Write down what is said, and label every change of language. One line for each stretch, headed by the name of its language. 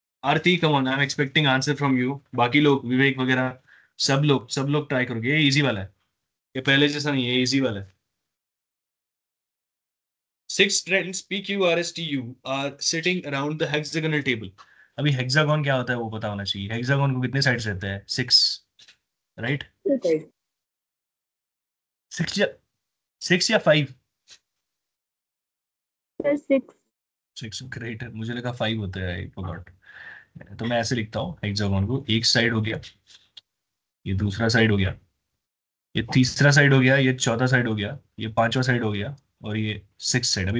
Hindi: Aarti come on, I am expecting answer from you. बाकी लोग, विवेक वगैरह, सब लोग ट्राई करोगे, ये इजी वाला है, ये पहले जैसा नहीं है, ये इजी वाला है।
English: 6 trends PQRSTU are sitting around the hexagonal table।
Hindi: अभी हेक्सागोन क्या होता है वो पता होना चाहिए। हेक्सागोन को कितने साइड्स रहते हैं?
English: 6, right?
Hindi: 6 या 5? सर 6।
English: 6, great.
Hindi: मुझे लगा 5 होता है, आई फॉरगॉट। तो मैं ऐसे लिखता हूँ, हेक्सागोन को एक साइड हो गया, ये दूसरा साइड हो गया, ये तीसरा साइड हो गया, ये चौथा साइड हो गया, ये पांचवा साइड हो गया, और ये 6 साइड।